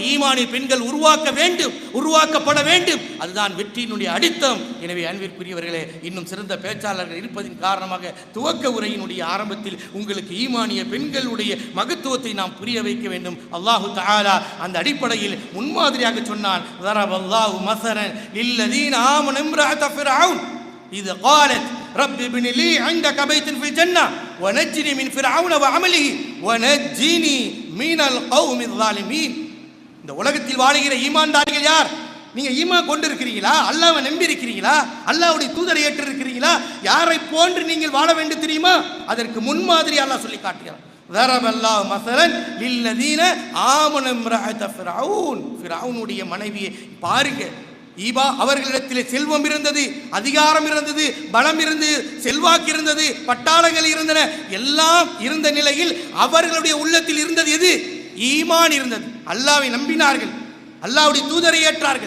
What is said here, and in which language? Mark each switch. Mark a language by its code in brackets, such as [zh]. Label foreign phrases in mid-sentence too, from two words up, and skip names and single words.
[ta] ஈமானிய பெண்கள் உருவாக்கப்பட வேண்டும். அதுதான் வெற்றியினுடைய அடித்தம். எனவே அன்பிற்குரியவர்களே, இன்னும் சிறந்த பேச்சாளர்கள் இருப்பதின் காரணமாக துவக்க உரையினுடைய ஆரம்பத்தில் உங்களுக்கு ஈமானிய பெண்களுடைய மகத்துவத்தை நாம் புரிய வைக்க வேண்டும். அல்லாஹு தஆலா அந்த அடிப்படையில் முன்மாதிரியாக சொன்னான். [ar] ضربallahu مثلا للذين آمنوا امرأة فرعون إذ قالت رب ابن لي عندك بيتا في الجنة ونجني من فرعون وعمله ونجني من القوم الظالمين. [ta] இந்த உலகத்தில் வாழுகிற ஈமான்தாரிகள் யார்? நீங்க ஈமான் கொண்டு இருக்கிறீங்களா? அல்லாஹ்வை நம்பி இருக்கிறீங்களா? அல்லாஹ்வுடைய தூதரை ஏற்று இருக்கிறீங்களா? யாரை போன்று நீங்கள் வாழ வேண்டும் தெரியுமா? அதற்கு முன்மாதிரி அல்லாஹ் சொல்லி காட்டுகிறார். [ar] ضربallahu مثلا للذين آمنوا امرأة فرعون. [ta] ஃபிரௌனுடைய மனைவியை பாருங்க. ஈபா அவர்களிடத்திலே செல்வம் இருந்தது, அதிகாரம் இருந்தது, பலம் இருந்தது, செல்வாக்கு இருந்தது, பட்டாளங்கள் இருந்தன. எல்லாம் இருந்த நிலையில் அவர்களுடைய உள்ளத்தில் இருந்தது எது? ஈமான் இருந்தது. அல்லாஹ்வை நம்பினார்கள், அல்லாஹ்வுடைய தூதரை ஏற்றார்கள்.